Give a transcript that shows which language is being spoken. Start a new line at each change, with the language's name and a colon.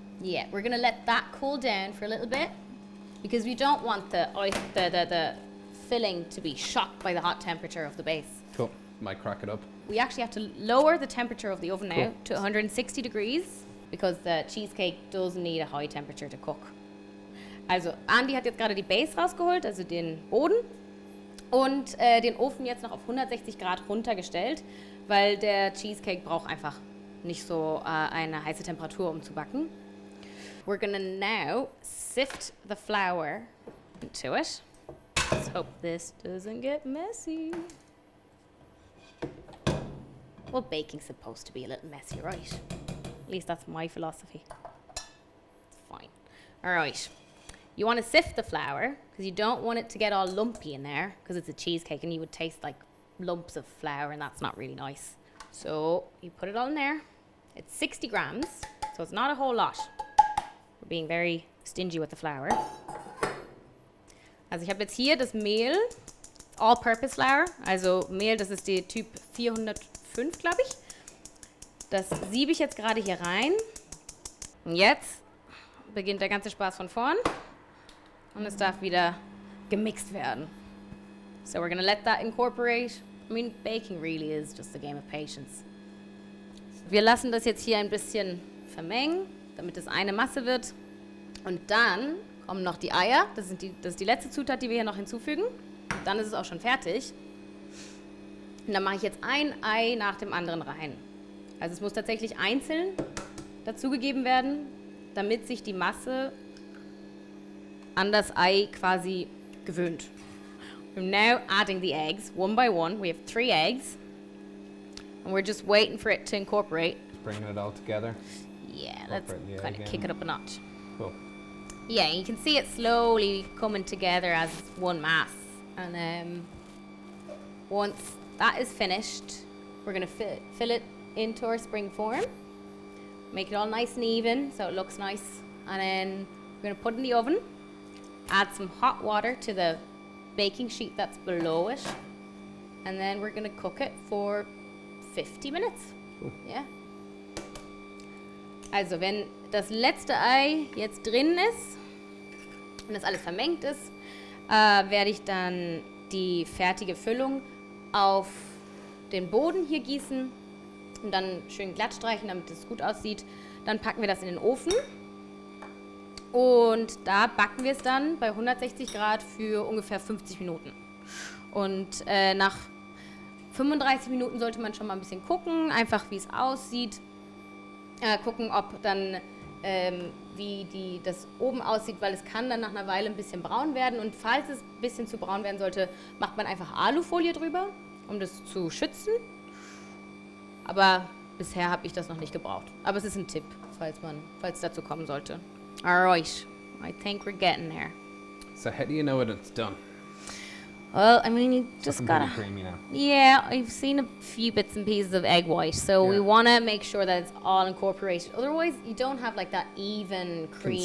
English: Yeah, we're gonna let that cool down for a little bit because we don't want the filling to be shocked by the hot temperature of the base. Cool. Might crack it up. We actually have to lower the temperature of the oven now to 160 degrees because the cheesecake does need a high temperature to cook.
German: Also Andy hat jetzt gerade die Base rausgeholt, also den Boden, und den Ofen jetzt noch auf 160 Grad runtergestellt, weil der Cheesecake braucht einfach nicht so eine heiße Temperatur, um zu backen.
English: We're gonna now sift the flour into it. Let's hope this doesn't get messy. Well, baking's supposed to be a little messy, right? At least that's my philosophy. It's fine. All right. You want to sift the flour because you don't want it to get all lumpy in there because it's a cheesecake and you would taste like lumps of flour and that's not really nice. So you put it all in there. It's 60 grams, so it's not a whole lot. We're being very stingy with the flour.
German: Also ich habe jetzt hier das Mehl,
English: all-purpose flour,
German: also Mehl, das ist die Typ 405, glaube ich. Das siebe ich jetzt gerade hier rein. Und jetzt beginnt der ganze Spaß von vorn. Und es darf wieder gemixt werden.
English: So we're gonna let that incorporate. I mean, baking really is just a game of patience.
German: Wir lassen das jetzt hier ein bisschen vermengen, damit es eine Masse wird. Und dann kommen noch die Eier. Das ist die letzte Zutat, die wir hier noch hinzufügen. Und dann ist es auch schon fertig. Und dann mache ich jetzt ein Ei nach dem anderen rein. Also es muss tatsächlich einzeln dazugegeben werden, damit sich die Masse an das Ei quasi gewöhnt.
English: We're now adding the eggs one by one. We have 3 eggs. And we're just waiting for it to incorporate. Bringing it all together. Yeah, let's kind of kick it up a notch. Cool. Yeah, you can see it slowly coming together as one mass. And once that is finished, we're going to fill it into our spring form. Make it all nice and even so it looks nice. And then we're going to put it in the oven. Add some hot water to the baking sheet that's below it. And then we're going to cook it for 50 minutes. Cool. Yeah.
German: Also, wenn das letzte Ei jetzt drin ist und das alles vermengt ist, werde ich dann die fertige Füllung auf den Boden hier gießen und dann schön glatt streichen, damit es gut aussieht. Dann packen wir das in den Ofen und da backen wir es dann bei 160 Grad für ungefähr 50 Minuten. Und nach 35 Minuten sollte man schon mal ein bisschen gucken, einfach wie es aussieht. Gucken, ob dann wie das oben aussieht, weil es kann dann nach einer Weile ein bisschen braun werden. Und falls es ein bisschen zu braun werden sollte, macht man einfach Alufolie drüber, um das zu schützen. Aber bisher habe ich das noch nicht gebraucht. Aber es ist ein Tipp, falls es dazu kommen sollte.
English: Alright, I think we're getting there. So how do you know when it's done? Well, I mean, you just Looking gotta. pretty creamy now. Yeah, I've seen a few bits and pieces of egg white, so we Yeah. want to make sure that it's all incorporated. Otherwise, you don't have like that even creamy